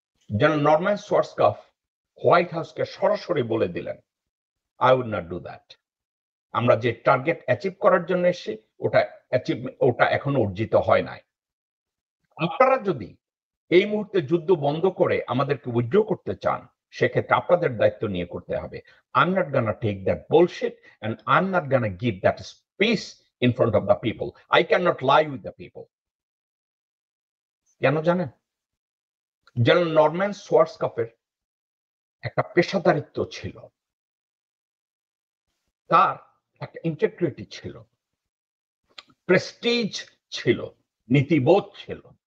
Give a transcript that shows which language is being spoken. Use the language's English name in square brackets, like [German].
[Bangla] General Norman সোয়ার্সকাফ white হাউসকে সরাসরি বলে দিলেন, [English] I would not do that. [Bangla] আমরা যে টার্গেট অ্যাচিভ করার জন্য এসেছি ওটা এখনো অর্জিত হয় নাই। আপনারা যদি এই মুহূর্তে যুদ্ধ বন্ধ করে আমাদেরকে উইথড্র করতে চান, সেক্ষেত্রে আপনাদের দায়িত্ব নিয়ে করতে হবে। [English] I'm not gonna take that bullshit and I'm not gonna give that space in front of the people. I cannot lie with the people. [Bangla] কেন জানেন? জেনারেল নরম্যান সোয়ার্সকাফের একটা পেশাদারিত্ব ছিল, তার একটা ইন্টিগ্রিটি ছিল, প্রেস্টিজ ছিল, নীতিবোধ ছিল।